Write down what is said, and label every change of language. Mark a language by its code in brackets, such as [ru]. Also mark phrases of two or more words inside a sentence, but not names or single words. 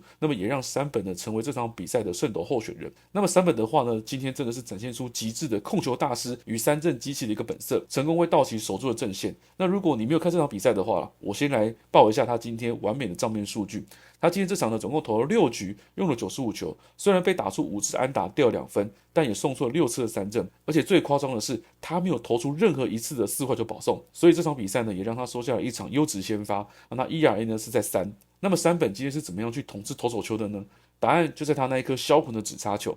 [zh] 那麼也讓山本呢成為這場比賽的勝投候選人。那麼山本的話呢，今天真的是展現出極致的控球大師與三振機器的一個本色，成功為道奇守住了陣線。那如果你沒有看這場比賽的話，我先來報一下他今天完美的賬面數據。他今天這場呢總共投了6局，用了95球，雖然被打出5支安打掉2分，但也送出了6次的三振，而且最誇張的是他沒有投出任何一次的4壞球保送，所以這場比賽呢也讓他收下了一場優質先發，那 ERA 呢是在3。那麼山本今天是怎麼樣去統治投手球的呢？答案就在他那一顆銷魂的指叉球。